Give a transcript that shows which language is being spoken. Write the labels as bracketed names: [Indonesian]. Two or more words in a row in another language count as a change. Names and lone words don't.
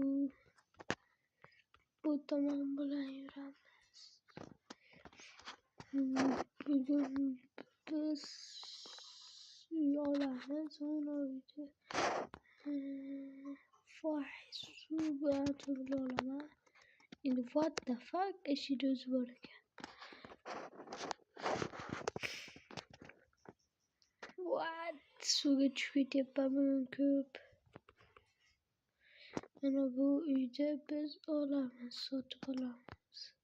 [Uzbek] Bu tomon bilan yuramiz. Bugun biz uy olamiz. Voy, suv bilan turli olaman. [English] Endi what the fuck, [Uzbek] eshik o'zi bor ekan. [English] What? [Uzbek] Suvga tushib ketyapman ko'p. Mana bu uyda biz olamiz, sotib olamiz.